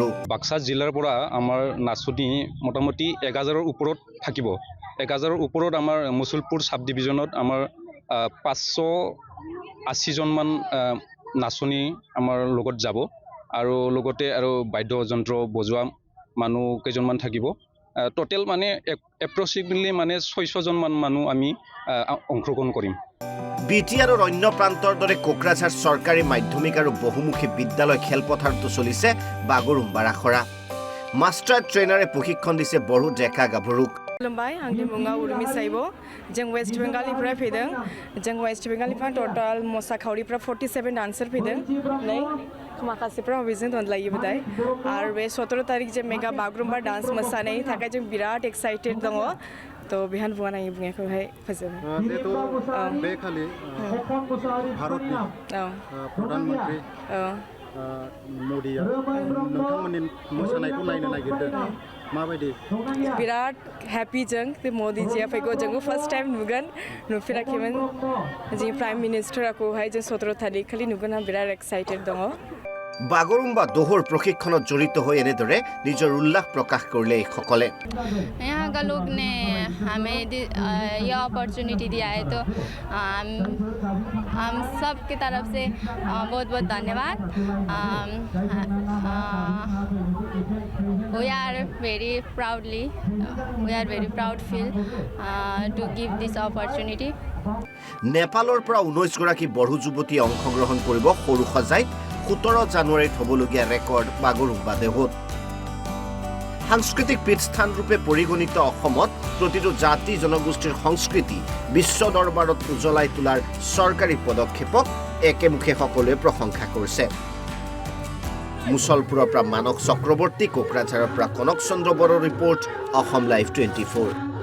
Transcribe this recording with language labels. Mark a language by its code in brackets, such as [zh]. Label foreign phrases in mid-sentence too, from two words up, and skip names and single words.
[as] বাক্সা জিলাৰ পৰা আমাৰ নাচনী মোটামুটি 1000ৰ ওপৰত থাকিব 1000ৰ ওপৰত আমাৰ মুছলপুৰ [en] sub divisionত [as] আমাৰ 580 জন মান নাচনী আমাৰ লগত যাব আৰু লগতে আৰু বাদ্যযন্ত্ৰ বজোৱা মানুহ কেইজনমান থাকিব টোটেল মানে এপ্ৰক্সিমেটলি মানে 600 জন মান মানুহ আমি অংশগ্ৰহণ কৰিম বিটিআৰৰ অন্য প্ৰান্তৰ দৰে কোকৰাঝাৰ চৰকাৰী মাধ্যমিক আৰু বহুমুখী বিদ্যালয় খেলপথাৰতো চলিছে বাগৰুম্বাৰ আখৰা [en] master trainerে [as] প্ৰশিক্ষণ দিছে বড়ো ডেকা গাভৰুক [brx] खुलुमबाय आंनि मुङा उर्मि साइबो जों वेस्ट बेंगलनिफ्राय फैदों जों वेस्ट बेंगलनिफ्राय टोटाल मोसाखावरिफ्रा 47 डान्सार फैदों नै माखासेफ्रा हबिजों दनलायो दाय आरो बे 17 तारिख जे मेगा बागरुम्बा डान्स मोसानायनि थाखाय जों बिराद एक्साइटेड दङ तो बेहान बुंनाय बुंनायखौहाय फोजोबो बे खालि भारतनि प्रधानमन्त्री मदिया नोंथांमोननि मोसानायखौ नायनो नागिरदों माबायदि बिराद हेपी जों बे मोदीजिया फैगौ जों [en] first time [brx] नुगोन नुफेराखैमोन जों [en] prime ministerखौहाय [brx] जों 17 तारिख खालि नुगोन आं बिराद एक्साइटेड दङ [as] বাগৰুম্বা দোহৰ প্ৰশিক্ষণত জড়িত হৈ এনেদৰে নিজৰ উল্লাস প্ৰকাশ কৰিলে এইসকলে [hi] यहाँ का लोग ने हमें ये अपॉर्चुनिटी दिया है तो हम सब की तरफ से बहुत बहुत धन्यवाद [en] we are very proud feel to give this opportunity [as] নেপালৰ পৰা 19 গৰাকী বড়ো যুৱতীয়ে অংশগ্ৰহণ কৰিব সৰুসজাইত 17 জানুৱাৰীত হ'বলগীয়া ৰেকৰ্ড বাগৰুম্বা দেহত সাংস্কৃতিক পীঠস্থান ৰূপে পৰিগণিত অসমত প্ৰতিটো জাতি জনগোষ্ঠীৰ সংস্কৃতি বিশ্ব দৰবাৰত উজ্বলাই তোলাৰ চৰকাৰী পদক্ষেপক একেমুখে সকলোৱে প্ৰশংসা কৰিছে মুছলপুৰৰ পৰা মানস চক্ৰৱৰ্তী কোকৰাঝাৰৰ পৰা কনক চন্দ্ৰ বড়োৰ ৰিপৰ্ট অসম লাইভ 24